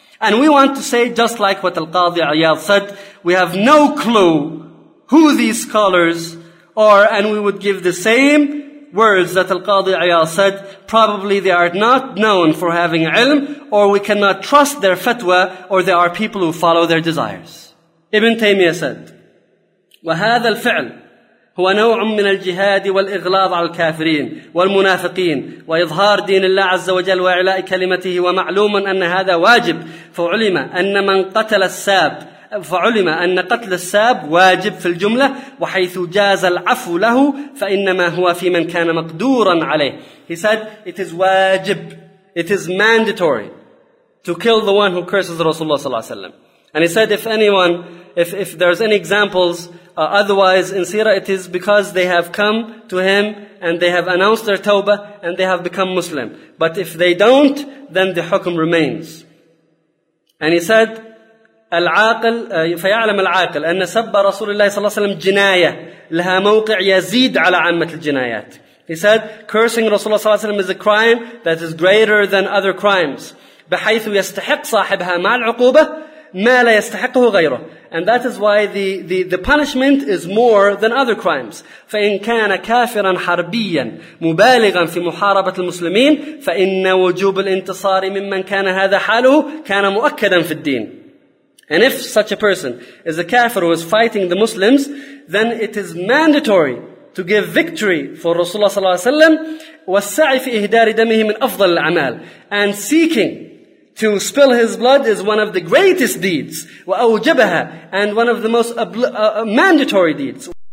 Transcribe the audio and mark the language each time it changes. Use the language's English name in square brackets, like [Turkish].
[English] And we want to say, just like what Al-Qadhi Ayyad said, we have no clue who these scholars are, and we would give the same words that Al-Qadhi Ayyad said. Probably they are not known for having ilm, or we cannot trust their fatwa, or they are people who follow their desires. Ibn Taymiyyah said, [Arabic] وَهَذَا الْفِعْلُ هو نوع من الجهاد والإغلاظ على الكافرين والمنافقين وإظهار دين الله عز وجل وإعلاء كلمته ومعلوم أن هذا واجب فعلم أن من قتل الساب فعلم أن قتل الساب واجب في الجملة وحيث جاز العفو له فإنما هو في من كان مقدورا عليه. [English] He said, it is واجب, it is mandatory to kill the one who curses Rasulullah [Arabic] صلى الله عليه وسلم. [English] And he said, if there's any examples otherwise in Sirah, it is because they have come to him and they have announced their tawbah and they have become Muslim. But if they don't, then the hukm remains. And he said, [Arabic] العاقل فيعلم العاقل أن سب رسول الله صلى الله عليه وسلم جناية لها موقع يزيد على عامة الجنايات. [English] He said, cursing Rasulullah [Arabic] صلى الله عليه وسلم [English] is a crime that is greater than other crimes. [Arabic] بحيث يستحق صاحبها مع العقوبة ما لا يستحقه غيره. [English] And that is why the punishment is more than other crimes. [Arabic] فإن كان كافرا حربيا مبالغا في محاربة المسلمين فإن وجوب الانتصار ممن كان هذا حاله كان مؤكدا في الدين. [English] And if such a person is a kafir who is fighting the Muslims, then it is mandatory to give victory for Rasulullah [Arabic] صلى الله عليه وسلم. والسعي في إهدار دمه من أفضل الأعمال. [English] And seeking To spill his blood is one of the greatest deeds, [Arabic] وأوجبها, [English] and one of the most mandatory deeds.